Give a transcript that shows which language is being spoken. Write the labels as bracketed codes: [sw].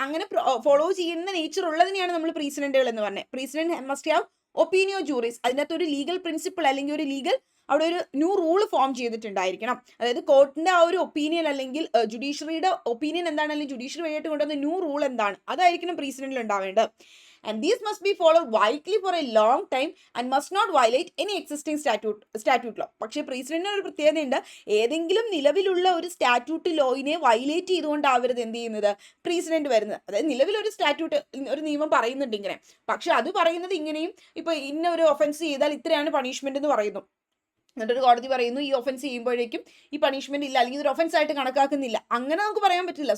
[ml] അങ്ങനെ ഫോളോ ചെയ്യുന്ന നേച്ചർ ഉള്ളതിനെയാണ് നമ്മൾ പ്രീസിഡന്റുകൾ എന്ന് പറഞ്ഞത്. [en] precedent must have opinio juris, [ml] അതിനകത്ത് ഒരു ലീഗൽ പ്രിൻസിപ്പിൾ അല്ലെങ്കിൽ ഒരു ലീഗൽ അവിടെ ഒരു ന്യൂ റൂൾ ഫോം ചെയ്തിട്ടുണ്ടായിരിക്കണം. അതായത് കോർട്ടിന്റെ ആ ഒരു ഒപ്പീനിയൻ അല്ലെങ്കിൽ ജുഡീഷ്യറിയുടെ ഒപ്പീനിയൻ എന്താണ്, അല്ലെങ്കിൽ ജുഡീഷ്യറി വഴിയായിട്ട് കൊണ്ടുവന്ന ന്യൂ റൂൾ എന്താണ്, അതായിരിക്കണം പ്രീസിഡന്റിൽ ഉണ്ടാവേണ്ടത്. [en] And these must be followed widely for a long time and must not violate any existing statute law. [ml] പക്ഷേ പ്രസിഡന്റിന് ഒരു പ്രത്യേകതയുണ്ട്, ഏതെങ്കിലും നിലവിലുള്ള ഒരു സ്റ്റാറ്റ്യൂട്ട് ലോയിനെ വയലേറ്റ് ചെയ്തുകൊണ്ടാവരുത് എന്ത് ചെയ്യുന്നത്, പ്രസിഡന്റ് വരുന്നത്. അതായത് നിലവിലൊരു സ്റ്റാറ്റ്യൂട്ട്, ഒരു നിയമം പറയുന്നുണ്ട് ഇങ്ങനെ, പക്ഷെ അത് പറയുന്നത് ഇങ്ങനെയും, ഇപ്പൊ ഇന്ന ഒരു ഒഫൻസ് ചെയ്താൽ ഇത്രയാണ് പണിഷ്മെന്റ് എന്ന് പറയുന്നു, എന്നിട്ടൊരു കോടതി പറയുന്നു ഈ ഒഫൻസ് ചെയ്യുമ്പോഴേക്കും ഈ പണിഷ്മെന്റ് ഇല്ല അല്ലെങ്കിൽ ഇതൊരു ഒഫൻസ് ആയിട്ട് കണക്കാക്കുന്നില്ല, അങ്ങനെ നമുക്ക് പറയാൻ പറ്റില്ല.